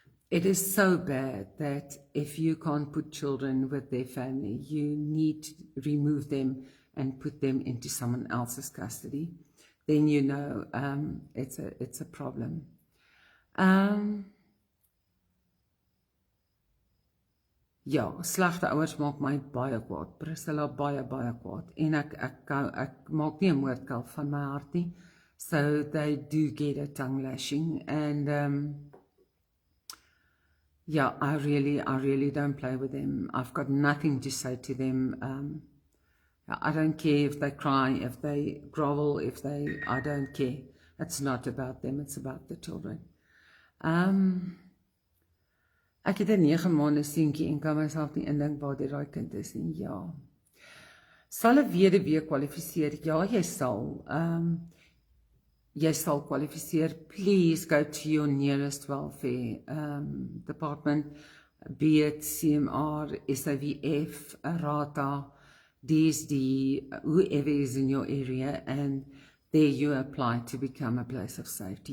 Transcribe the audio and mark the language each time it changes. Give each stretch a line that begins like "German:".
English: It is so bad that if you can't put children with their family, you need to remove them and put them into someone else's custody. Then you know it's a problem.
Afrikaans: Ja, slegte ouers maak my baie kwaad. Priscilla baie kwaad. En ek maak nie 'n moordkalf van my hart nie.
English: So they do get a tongue lashing, and yeah, I really don't play with them. I've got nothing to say to them. I don't care if they cry, if they grovel, I don't care. It's not about them, it's about the children.
Afrikaans: Ek het 'n 9 maande seentjie en kan myself nie indink waar dit daai kind is nie. Ja. Sal 'n weduwee kwalifiseer? Ja, jy sal. Jy sal kwalifiseer.
English: Please go to your nearest welfare department, be it CMR, SAVF, RATA, DSD, whoever is in your area, and there you apply to become a place of safety.